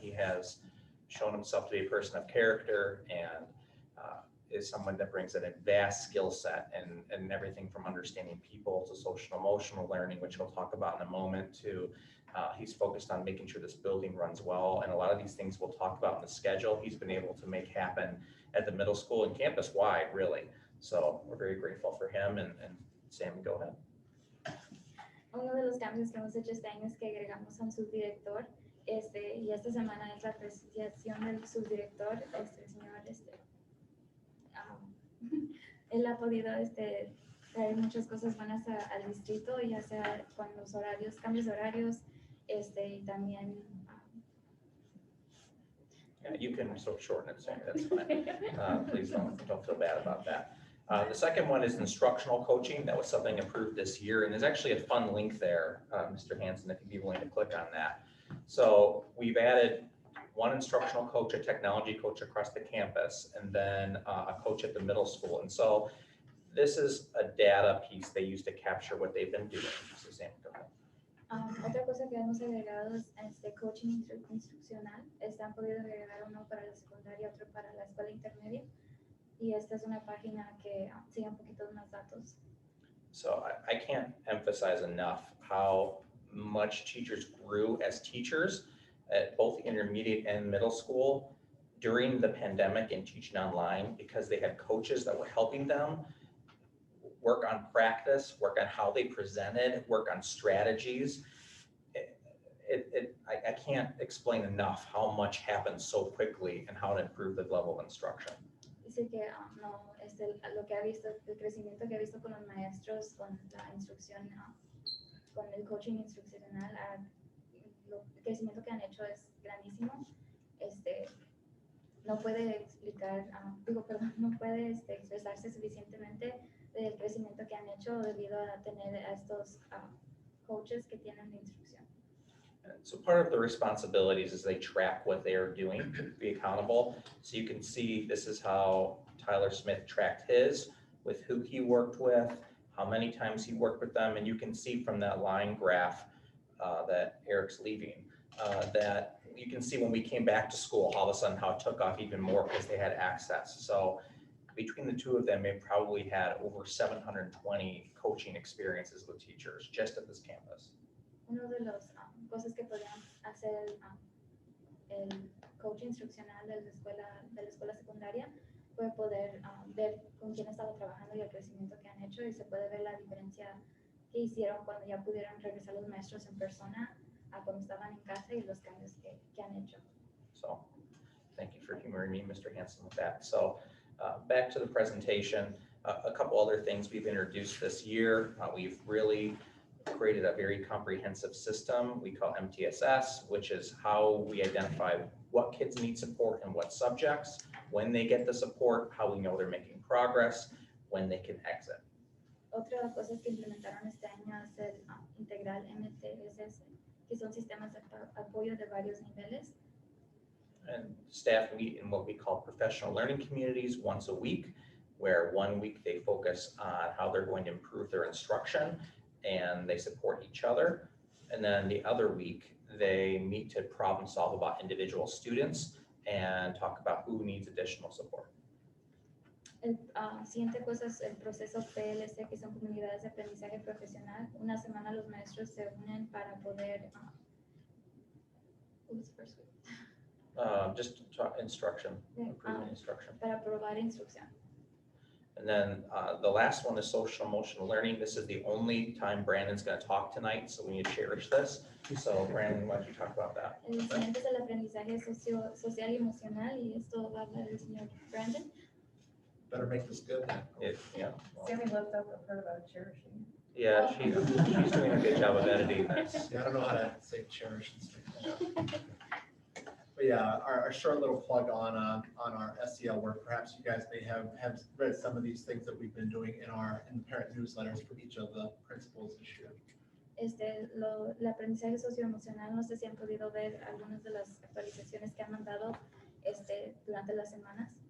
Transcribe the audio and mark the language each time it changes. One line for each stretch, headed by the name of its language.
English: He has shown himself to be a person of character and is someone that brings in a vast skill set and everything from understanding people to social emotional learning, which we'll talk about in a moment, to he's focused on making sure this building runs well. And a lot of these things we'll talk about in the schedule, he's been able to make happen at the middle school and campus wide, really. So we're very grateful for him. And Sammy, go ahead.
Spanish: Uno de los cambios que hemos hecho este año es que agregamos a un subdirector, y esta semana es la presentación del subdirector, el señor, él ha podido traer muchas cosas buenas al distrito, ya sea con los horarios, cambios de horarios, y también.
English: Yeah, you can sort of shorten it, Sammy, that's fine. Please don't feel bad about that. The second one is instructional coaching. That was something approved this year, and there's actually a fun link there, Mr. Hanson, if you'd be willing to click on that. So we've added one instructional coach, a technology coach across the campus, and then a coach at the middle school. And so this is a data piece they use to capture what they've been doing. So Sam, go ahead.
Spanish: Otra cosa que hemos agregado es coaching instruccional. Han podido agregar uno para la secundaria, otro para la escuela intermedia. Y esta es una página que sigue un poquito más datos.
English: So I can't emphasize enough how much teachers grew as teachers at both intermediate and middle school during the pandemic and teaching online, because they had coaches that were helping them work on practice, work on how they presented, work on strategies. I can't explain enough how much happened so quickly and how to improve the level of instruction.
Spanish: Dice que no, lo que ha visto, el crecimiento que ha visto con los maestros, con la instrucción, con el coaching instruccional, el crecimiento que han hecho es grandísimo. No puede explicar, no puede expresarse suficientemente del crecimiento que han hecho debido a tener a estos coaches que tienen de instrucción.
English: So part of the responsibilities is they track what they are doing, be accountable. So you can see this is how Tyler Smith tracked his, with who he worked with, how many times he worked with them. And you can see from that line graph that Eric's leaving, that you can see when we came back to school, all of a sudden how it took off even more because they had access. So between the two of them, they probably had over 720 coaching experiences with teachers just at this campus.
Spanish: Uno de las cosas que podrían hacer el coach instruccional de la escuela secundaria fue poder ver con quién estaba trabajando y el crecimiento que han hecho, y se puede ver la diferencia que hicieron cuando ya pudieron regresar los maestros en persona a cuando estaban en casa y los cambios que han hecho.
English: So thank you for humoring me, Mr. Hanson, with that. So back to the presentation, a couple other things we've introduced this year. We've really created a very comprehensive system we call MTSS, which is how we identify what kids need support and what subjects, when they get the support, how we know they're making progress, when they can exit.
Spanish: Otra de las cosas que implementaron este año es el integral MTSS, que son sistemas de apoyo de varios niveles.
English: And staff meet in what we call professional learning communities once a week, where 1 week they focus on how they're going to improve their instruction and they support each other. And then the other week, they meet to problem solve about individual students and talk about who needs additional support.
Spanish: El siguiente cosa es el proceso PLC, que son comunidades de aprendizaje profesional. Una semana los maestros se unen para poder...
English: what was the first week? Just talk instruction, improving instruction.
Spanish: Para probar instrucción.
English: And then the last one is social emotional learning. This is the only time Brandon's going to talk tonight, so we need to cherish this. So Brandon, why don't you talk about that?
Spanish: El siguiente es el aprendizaje social y emocional, y esto va a hablar el señor Brandon.
English: Better make this good then. Yeah. Well, Sammy looked up the part about cherishing. yeah, she's doing a good job of editing this. Yeah, I don't know how to say cherish and stuff. But yeah, our short little plug on our SEL work. Perhaps you guys may have read some of these things that we've been doing in the parent newsletters for each of the principals this year.
Spanish: El aprendizaje socioemocional, no sé si han podido ver algunas de las actualizaciones que han mandado durante las semanas.